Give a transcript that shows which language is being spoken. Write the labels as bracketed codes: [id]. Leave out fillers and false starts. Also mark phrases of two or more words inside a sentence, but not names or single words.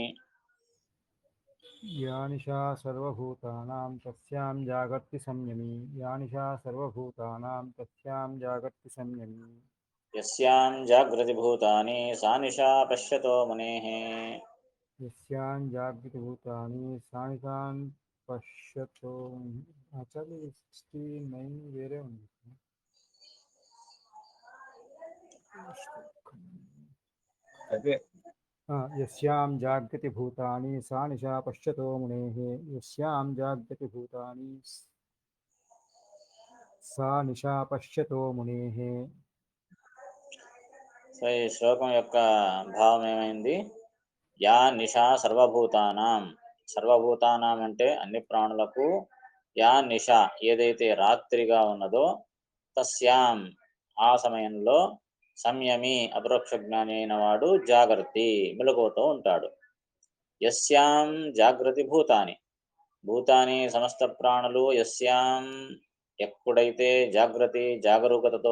[sa] या निशा सर्वभूतानां तस्यां जागर्ति संयमी या निशा सर्वभूतानां तस्यां जागर्ति संयमी यस्यां जागृति भूतानि सा निशा पश्यतो मुनेः यस्यां जागृतिभूतानि सा निशां पश्यतो actually 69 [te] వేరే ఉంది అదే [sa] यस्यां जागृतिभूतानि सा निशा पश्यतो मुनेः यस्यां जागृतिभूतानि सा निशा पश्यतो मुनेः [te] సో ఈ శ్లోకం యొక్క భావం ఏమైంది [sa] या निशा सर्वभूतानां [te] అంటే అన్ని ప్రాణులకు [sa] या निश [te] ఏదైతే రాత్రిగా ఉన్నదో తస్యాం ఆ సమయంలో సంయమి అపరోక్ష జ్ఞాని అయిన వాడు జాగృతి మెలకువతో ఉంటాడు [sa] यस्यां जागृति भूतानि [te] సమస్త ప్రాణులు యస్యాం ఎప్పుడైతే జాగరూకతతో